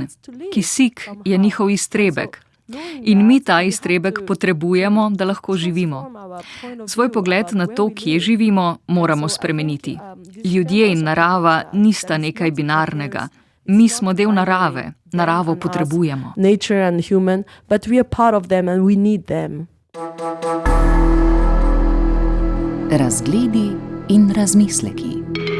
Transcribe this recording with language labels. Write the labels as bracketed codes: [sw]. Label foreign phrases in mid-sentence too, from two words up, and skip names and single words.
[sl] Kisik je njihov iztrebek. In mi ta iztrebek potrebujemo, da lahko živimo. Svoj pogled na to, kje živimo, moramo spremeniti. Ljudje in narava nista nekaj binarnega. Mi smo del narave. Naravo potrebujemo. [en] Nature and human, but we are part of them and we need them. [sl] Razgledi in razmisleki.